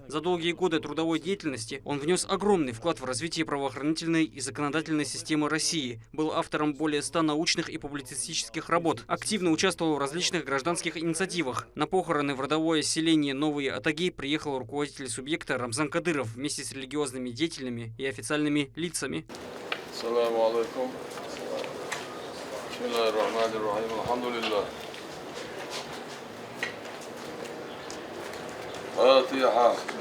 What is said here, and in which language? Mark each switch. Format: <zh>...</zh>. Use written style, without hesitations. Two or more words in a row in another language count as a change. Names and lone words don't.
<ru>За долгие годы трудовой деятельности он внес огромный вклад в развитие правоохранительной и законодательной системы России. Был автором более 100 научных и публицистических работ. Активно участвовал в различных гражданских инициативах. На похороны в родовое селение Новые Атаги приехал руководитель субъекта Рамзан Кадыров вместе с религиозными деятелями и официальными лицами.</ru> <ar>السلام عليكم. بسم الله الرحمن الرحيم. Алхамдулиллах. Фатиха.</ar>